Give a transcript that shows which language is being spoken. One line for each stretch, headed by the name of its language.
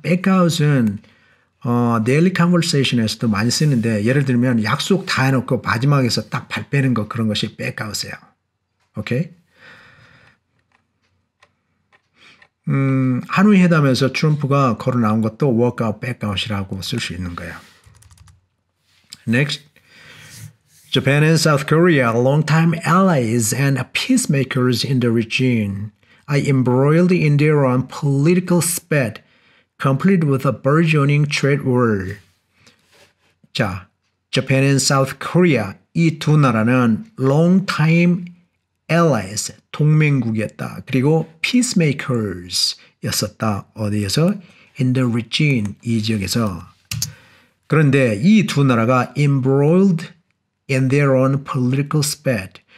Korean: back out은 daily conversation에서도 많이 쓰는데 예를 들면 약속 다 해놓고 마지막에서 딱 발 빼는 거 그런 것이 back out이에요. 오케이? 하노이 회담에서 트럼프가 걸어 나온 것도 walk out, back out이라고 쓸 수 있는 거예요.
English: Next. Japan and South Korea, longtime allies and peacemakers in the region, are embroiled in their own political spat, complete with a burgeoning trade war.
Korean: 자, Japan and South Korea, 이 두 나라는 longtime allies, 동맹국이었다. 그리고 peacemakers였었다. 어디에서?
English: In the region,
Korean: 이 지역에서. 그런데 이 두 나라가
English: embroiled in their own political spat.